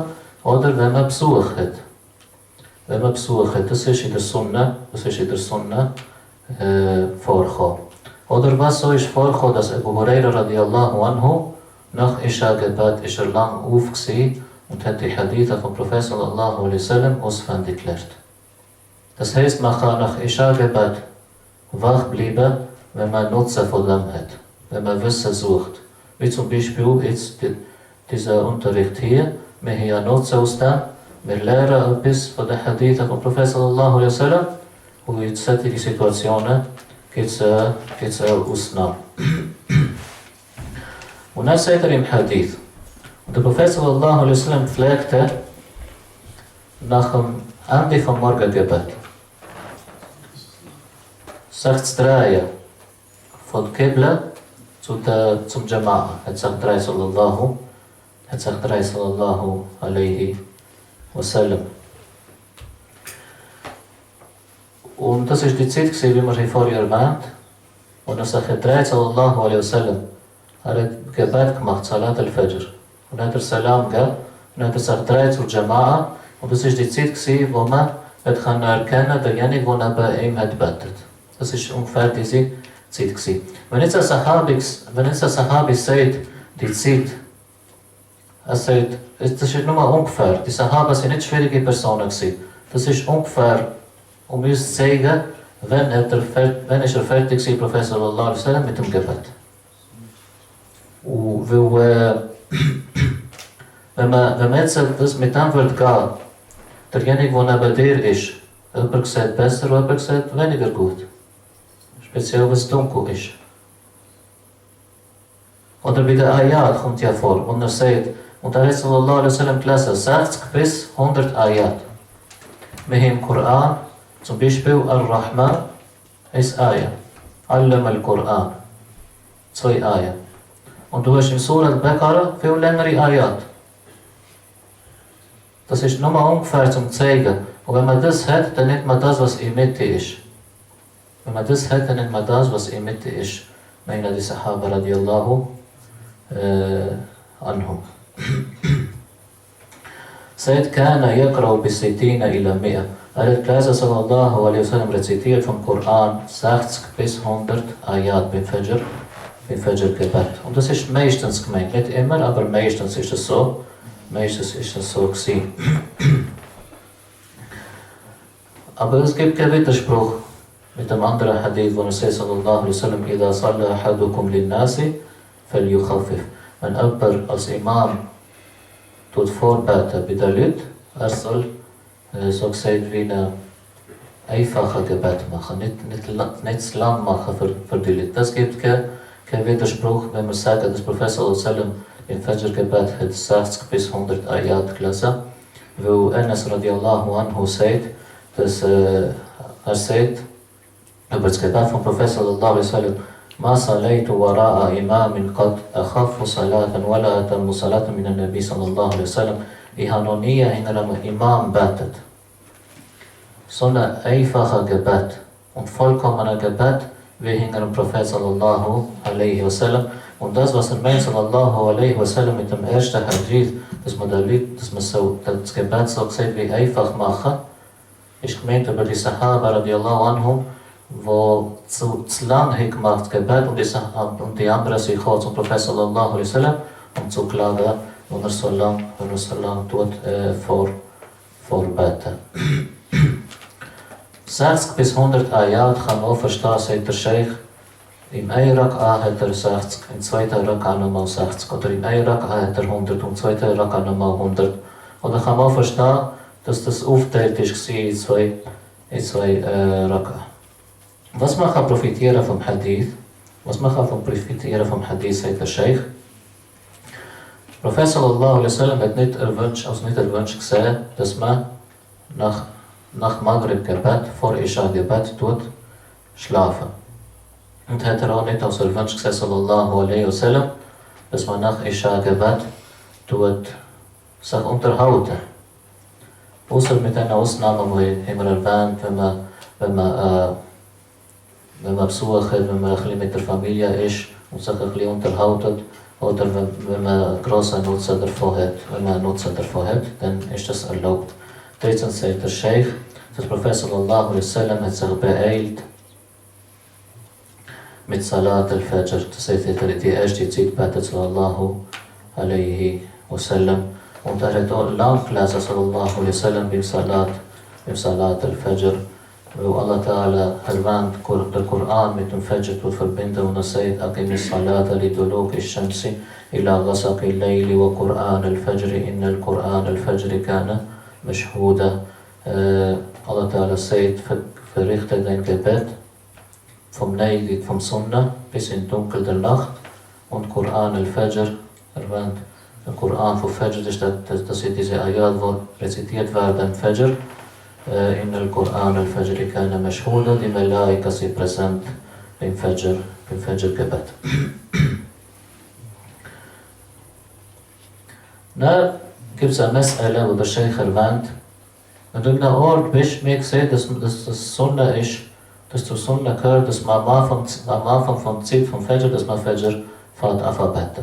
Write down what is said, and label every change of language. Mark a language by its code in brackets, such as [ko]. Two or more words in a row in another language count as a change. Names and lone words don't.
[de] Oder wenn man Besuch hat. Wenn man Besuch hat, das ist in der Sonne vorgekommen. Oder was so ist vorgekommen, dass Abu Huraira [ar] رضي الله عنه [de] nach Isha-Gebet ist lang auf und hat die Haditha vom Prophet [ar] صلى الله عليه وسلم [de] auswendig gelernt. Das heißt, man kann nach Isha-Gebet wach bleiben, wenn man Nutzen von dem hat, wenn man Wissen sucht. Wie zum Beispiel jetzt dieser Unterricht hier, wir haben ja Nutzen aus dem, wir lernen etwas von der Haditha vom Prophet [ar] صلى الله عليه وسلم [de] und in solchen Situationen gibt es Ausnahmen. Und dann sagt im Hadith, und der Prophet [ar] صلى الله عليه وسلم [de] pflegte nach dem Ende vom Morgengebet sich zu drehen von Qibla zum Jama'a. Hat sich drehen [ar] صلى الله عليه وسلم. [de] Und das ist die Zeit, wie wir vorher erwähnt, und er sich gedreht [ar] صلى الله عليه وسلم. [de] Er hat Gebet gemacht, [ar] صلاة الفجر. [de] Und dann hat er Salam gegeben, und dann hat er sich gedreht zur Jama'a. Und das ist die Zeit, wo man erkennen kann, derjenige, der neben ihm hat betet. Das ist ungefähr diese Zeit. Wenn jetzt ein Sahabi sagt, die Zeit, er sagt, das ist nur ungefähr. Die Sahaba sind nicht schwierige Personen gewesen. Das ist ungefähr, um uns zu zeigen, wenn ist er fertig war, Prophet [ar] صلى الله عليه وسلم [de] mit dem Gebet. Und wenn man jetzt das mit dem wird gehen, derjenige, der neben dir ist, jemand sieht besser und jemand sieht weniger gut. Speziell, wenn es dunkel ist. Oder bei der Ayat kommt ja vor, und er sagt, und er hat [ar] صلى الله عليه وسلم [de] gelesen, 60 bis 100 Ayat. Wir haben im Koran, zum Beispiel Ar-Rahman, ist Ayat. [ar] علّم القرآن. 2 آيات. [de] Und du hast in [ar] سورة البقرة [de] viel längere Ayat. Das ist nur mal ungefähr zum zeigen. Und wenn man das hat, dann nimmt man das, was in der Mitte ist. Wenn man das hat, dann nimmt man das, was in der Mitte ist. Meinen die Sahaba [ar] رضي الله عنهم. Sagt, كان يقرأ بالستين إلى 100. [de] Er hat gelesen, [ar] صلى الله عليه وسلم, [de] rezitiert vom Koran 60 bis 100 Ayat beim Fajr-Gebet. Und das ist meistens gemeint. Nicht immer, aber meistens ist es so. Meistens ist es so gewesen. Aber es gibt keinen Widerspruch mit dem anderen Hadith, wo er sagt, [ar] صلى الله عليه وسلم، إذا صلى أحدكم للناس فليخفف. [de] Wenn jemand als Imam vorbeten bei den Leuten, er soll so gesagt wie ein einfaches Gebet machen, nicht zu lang machen für die Leute. Das gibt keinen Widerspruch, wenn wir sagen, dass Professor sallam im Fajr-Gebet hat 60 bis 100 Ayat gelesen, weil Anas [ar] رضي الله عنه [de] sagt, dass er sagt, über das Gebet von Professor [ar] صلى الله عليه وسلم, ما صليت وراء إمام قد أخف صلاة ولا أتم صلاة من النبي صلى الله عليه وسلم. [de] Ich habe noch nie hinter einem Imam betet. So ein einfacher Gebet und vollkommener Gebet wie hinter dem Prophet [ar] صلى الله عليه وسلم. [de] Und das, was er meint [ar] صلى الله عليه وسلم [de] mit dem ersten Hadith, dass man das Gebet so gesagt wie einfach machen, ist gemeint über die Sahaba [ar] رضي الله عنهم, [de] wo zu lang gemacht Gebet und die anderen sind gekommen zum Prophet [ar] صلى الله عليه وسلم [de] zu klagen, und so lang tut vorbeten. 60 bis 100 Ayat kann man auch verstehen, sagt der Sheikh. Im einen Rak'a hat er 60, im zweiten Rak'a nochmal 60. Oder im einen Rak'a hat er 100, im zweiten Rak'a nochmal 100. Oder kann man auch verstehen, dass das aufgeteilt ist in zwei Rak'a. Was man kann profitieren vom Hadith? Was man kann profitieren vom Hadith, sagt der Sheikh. Der Prophet [ar] صلى الله عليه وسلم [de] hat nicht erwünscht gesehen, dass man nach Maghrib-Gebet, vor Isha-Gebet schlafen. Und hat er auch nicht als erwünscht gesehen, [ar] صلى الله عليه وسلم, [de] dass man nach Isha-Gebet sich unterhalten. Außer mit einer Ausnahme, die immer erwähnt, wenn man Besuch hat, wenn man ein bisschen mit der Familie ist und sich ein bisschen unterhalten, oder wenn man einen grossen Nutzen davon hat, dann ist das erlaubt. Drittens sagt der Sheikh, der Prophet [ar] صلى الله عليه وسلم [de] hat sich beeilt mit [ar] صلاة الفجر. [de] Das heißt, er hat die erste Zeit betet [ar] صلى الله عليه وسلم. [de] Und er hat auch lang gelesen [ar] صلى الله عليه وسلم [de] beim [ar] صلاة الفجر. [de] Weil [ar] الله تعالى [de] erwähnt, der Koran mit dem Fajr verbinden und er sagt, [ar] أقم الصلاة لدلوك الشمس إلى غسق الليل وقرآن الفجر، إن القرآن الفجر كان مشهودا. الله تعالى [de] sagt, verrichte dein Gebet vom Neigung vom Sonne bis in Dunkel der Nacht, und [ar] قرآن الفجر [de] erwähnt, der Koran von Fajr ist, dass diese Ayat, wo rezitiert werden im Fajr, [ar] إن القرآن الفجر كان مشهودا, [de] die Malaika sind präsent beim Fajr-Gebet. Dann gibt es eine Mas'ala, wo der Sheikh erwähnt, wenn du in einem Ort bist, mir gesehen, dass das Sonne ist, dass zur Sonne gehört, dass man am Anfang vom Zeit vom Fajr, dass man Fajr fährt anbeten.